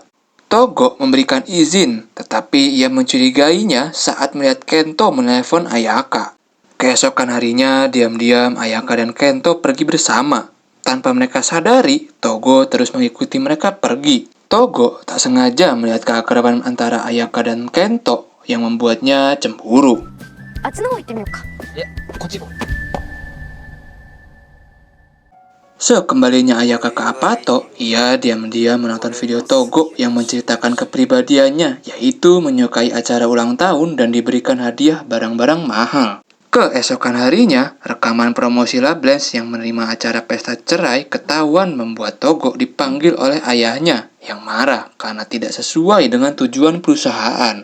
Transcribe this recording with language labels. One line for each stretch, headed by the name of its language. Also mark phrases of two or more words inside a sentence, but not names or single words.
Indonesian: Togo memberikan izin, tetapi ia mencurigainya saat melihat Kento menelpon Ayaka. Keesokan harinya, diam-diam Ayaka dan Kento pergi bersama. Tanpa mereka sadari, Togo terus mengikuti mereka pergi. Togo tak sengaja melihat keakraban antara Ayaka dan Kento yang membuatnya cemburu.
Japanese: あっちの方行ってみようか。こっち行こう。
Indonesian: Sekembalinya Ayaka ke Apato, ia diam-diam menonton video Togo yang menceritakan kepribadiannya, yaitu menyukai acara ulang tahun dan diberikan hadiah barang-barang mahal. Keesokan harinya, rekaman promosi Lablanche yang menerima acara pesta cerai ketahuan membuat Togo dipanggil oleh ayahnya yang marah karena tidak sesuai dengan tujuan perusahaan.